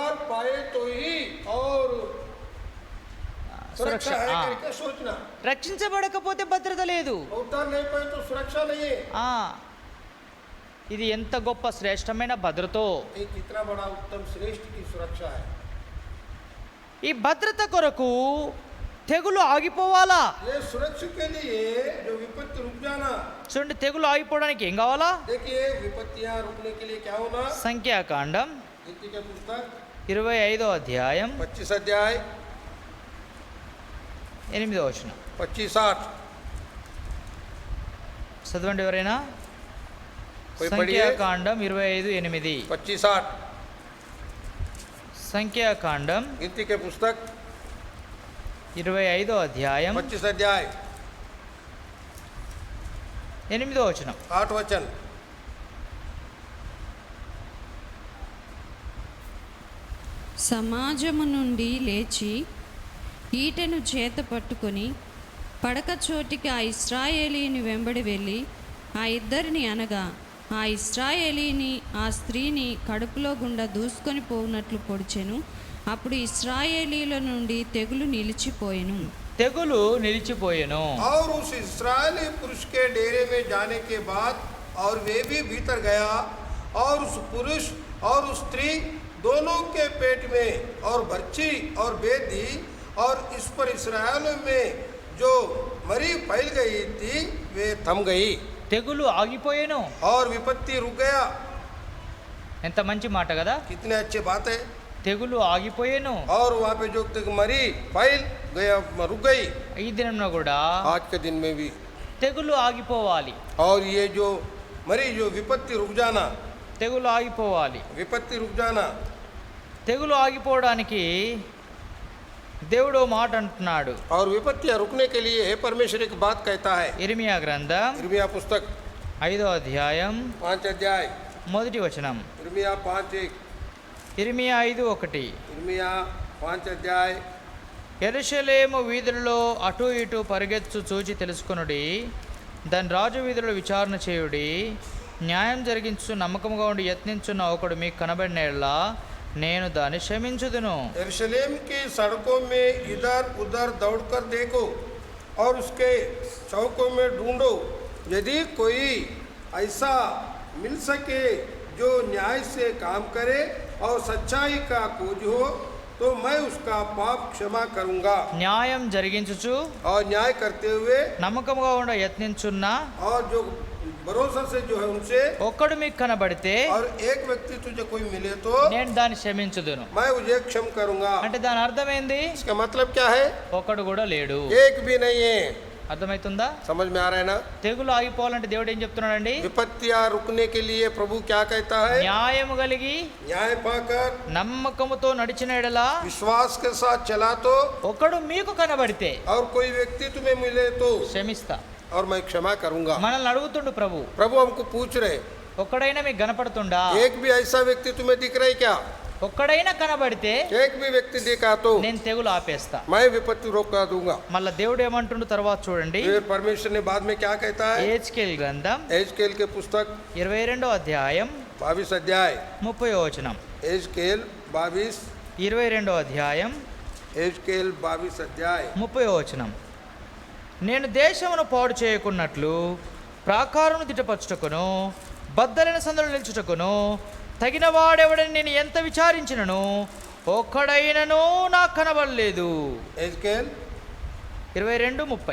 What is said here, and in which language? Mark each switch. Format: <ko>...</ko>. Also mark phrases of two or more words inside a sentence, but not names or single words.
<te>రక్షించబడకపోతే భద్రత లేదు. ఇది ఎంత గొప్ప శ్రేష్టమైన భద్రతో. ఈ భద్రత కొరకు తెగులు ఆగిపోవాలా?</te> <hi>ये सुरक्षा के लिए जो विपत्ति रुक जाना।</hi> <te>చూడండి, తెగులు ఆగిపోవడానికి ఏం కావాలా?</te> <hi>देखिए विपत्तियां रुकने के लिए क्या होना?</hi> <te>సంఖ్యాకాండం</te> <hi>नीति का पुस्तक</hi> <te>25వ అధ్యాయం</te> <hi>25 अध्याय</hi> <te>8వ వచనం</te> <hi>25-8</hi> <te>చదవండి ఎవరైనా.</te> <hi>कोई पढ़िए।</hi> <te>సంఖ్యాకాండం 25:8.</te> <hi>25-8</hi> <te>సంఖ్యాకాండం</te> <hi>नीति के पुस्तक</hi> <te>25వ అధ్యాయం</te> <hi>25 अध्याय</hi> <te>8వ వచనం.</te> <hi>8 वचन।</hi> <te>సమాజము నుండి లేచి ఈటెను చేత పట్టుకొని పడక చోటికి ఆ ఇశ్రాయేలీని వెంబడి వెళ్ళి ఆ ఇద్దరిని అనగా ఆ ఇశ్రాయేలీని ఆ స్త్రీని కడుపులో గుండా దూసుకొని పోవునట్లు పొడిచెను. అప్పుడు ఇశ్రాయేలీల నుండి తెగులు నిలిచిపోయెను. తెగులు నిలిచిపోయెను.</te> <hi>और उस इस्राएली पुरुष के डेरे में जाने के बाद और वे भी भीतर गया और उस पुरुष और उस स्त्री दोनों के पेट में और बच्ची और बेदी और इस पर इस्राएल में जो मरी फैल गई थी वे थम गई।</hi> <te>తెగులు ఆగిపోయెను.</te> <hi>और विपत्ति रुक गया।</hi> <te>ఎంత మంచి మాట కదా.</te> <hi>कितने अच्छे बात है।</hi> <te>తెగులు ఆగిపోయెను.</te> <hi>और वहाँ पे जो मरी फैल गया रुक गई।</hi> <te>ఈ దినంలో కూడా</te> <hi>आज के दिन में भी</hi> <te>తెగులు ఆగిపోవాలి.</te> <hi>और ये जो मरी जो विपत्ति रुक जाना,</hi> <te>తెగులు ఆగిపోవాలి.</te> <hi>विपत्ति रुक जाना।</hi> <te>తెగులు ఆగిపోవడానికి దేవుడు ఓ మాట అంటున్నాడు.</te> <hi>और विपत्तियां रुकने के लिए परमेश्वर एक बात कहता है।</hi> <te>ఇర్మియా గ్రంథం</te> <hi>इर्मिया पुस्तक</hi> <te>5వ అధ్యాయం</te> <hi>5 अध्याय</hi> <te>1వ వచనం.</te> <hi>इर्मिया 5:1</hi> <te>ఇర్మియా 5:1.</te> <hi>इर्मिया 5 अध्याय</hi> <te>యెరూషలేము వీధులలో అటు ఇటు పరిగెత్తు చూచి తెలుసుకొనుడి, దాని రాజు వీధులలో విచారణ చేయుడి, న్యాయం జరిగించు నమ్మకముగా ఉండి యత్నించున్న ఒకడు మీకు కనబడిన యెడల నేను దాన్ని క్షమించుదును.</te> <hi>यरूशलेम की सड़कों में इधर उधर दौड़कर देखो और उसके चौकों में ढूंढो, यदि कोई ऐसा मिल सके जो न्याय से काम करे और सच्चाई का खोज हो तो मैं उसका पाप क्षमा करूंगा।</hi> <te>న్యాయం జరిగించుచు</te> <hi>और न्याय करते हुए</hi> <te>నమ్మకముగా ఉండ యత్నించున్న</te> <hi>और जो भरोसा से जो है उनसे</hi> <te>ఒక్కడు మీకు కనబడితే</te> <hi>और एक व्यक्ति तुझे कोई मिले तो</hi> <te>నేను దాన్ని క్షమించుదును.</te> <hi>मैं उसे क्षम करूंगा।</hi> <te>అంటే దాని అర్థం ఏంది?</te> <hi>इसका मतलब क्या है?</hi> <te>ఒకడు కూడా లేడు.</te> <hi>एक भी नहीं है।</hi> <te>అర్థమవుతుందా?</te> <hi>समझ में आ रहा है ना?</hi> <te>తెగులు ఆగిపోవాలంటే దేవుడు ఏం చెప్తున్నాడండి?</te> <hi>विपत्तियां रुकने के लिए प्रभु क्या कहता है?</hi> <te>న్యాయము కలిగి</te> <hi>न्याय पाकर</hi> <te>నమ్మకముతో నడిచిన ఎడల</te> <hi>विश्वास के साथ चला तो</hi> <te>ఒకడు మీకు కనబడితే</te> <hi>और कोई व्यक्ति तुम्हें मिले तो</hi> <te>క్షమిస్తా.</te> <hi>और मैं क्षमा करूंगा।</hi> <te>మనల్ని అడుగుతుండు ప్రభు,</te> <hi>प्रभु हमको पूछ रहे</hi> <te>ఒక్కడైనా మీకు కనపడుతుండా?</te> <hi>एक भी ऐसा व्यक्ति तुम्हें दिख रहा है क्या?</hi> <te>ఒక్కడైనా కనబడితే</te> <hi>एक भी व्यक्ति दिखा तो</hi> <te>నేను తెగులు ఆపేస్తా.</te> <hi>मैं विपत्ति रोका दूंगा।</hi> <te>మళ్ళా దేవుడు ఏమంటుండు తర్వాత చూడండి.</te> <hi>फिर परमेश्वर ने बाद में क्या कहता है?</hi> <te>ఏజ్కేల్ గ్రంథం</te> <hi>एजकेल के पुस्तक</hi> <te>22వ అధ్యాయం</te> <hi>22 अध्याय</hi> <te>30వ వచనం.</te> <hi>एजकेल 22</hi> <te>22వ అధ్యాయం</te> <hi>एजकेल 22 अध्याय</hi> <te>30వ వచనం. నేను దేశమును పాడు చేయకున్నట్లు ప్రాకారమును దిటపరచుటకును బద్దలైన సందులు నిల్చుటకును తగిన వాడెవడని నేను ఎంత విచారించినను ఒక్కడైనను నాకు కనబడలేదు.</te> <hi>एजकेल 22:30.</hi>